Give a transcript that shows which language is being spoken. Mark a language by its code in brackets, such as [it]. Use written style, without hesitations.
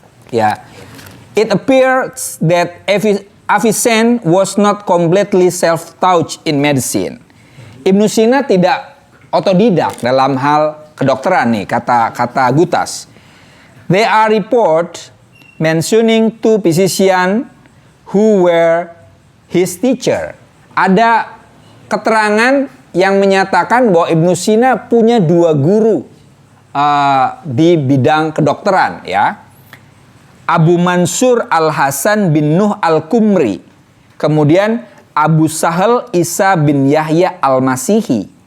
[en] Ya, it appears that Avicenne was not completely self-taught in medicine. [id] Ibnu Sina tidak otodidak dalam hal kedokteran nih, kata Gutas. [en] There are reports mentioning two physicians who were his teacher. [id] Ada keterangan yang menyatakan bahwa Ibnu Sina punya 2 guru di bidang kedokteran, ya. Abu Mansur Al-Hasan bin Nuh Al-Kumri. Kemudian Abu Sahal Isa bin Yahya Al-Masihi.